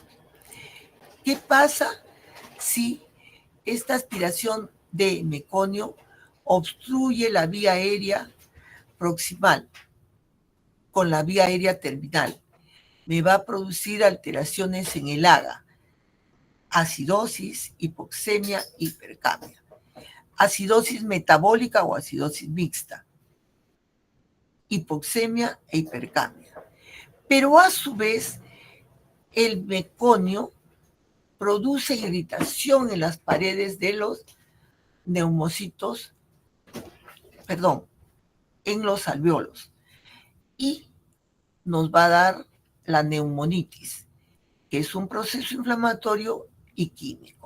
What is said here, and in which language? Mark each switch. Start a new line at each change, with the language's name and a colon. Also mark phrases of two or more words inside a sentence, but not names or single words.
Spanish: ¿Qué pasa si esta aspiración de meconio obstruye la vía aérea proximal con la vía aérea terminal? Me va a producir alteraciones en el AGA, acidosis, hipoxemia, hipercamia. Acidosis metabólica o acidosis mixta, hipoxemia e hipercamia. Pero a su vez, el meconio produce irritación en las paredes de los neumocitos, en los alvéolos, y nos va a dar la neumonitis, que es un proceso inflamatorio y químico.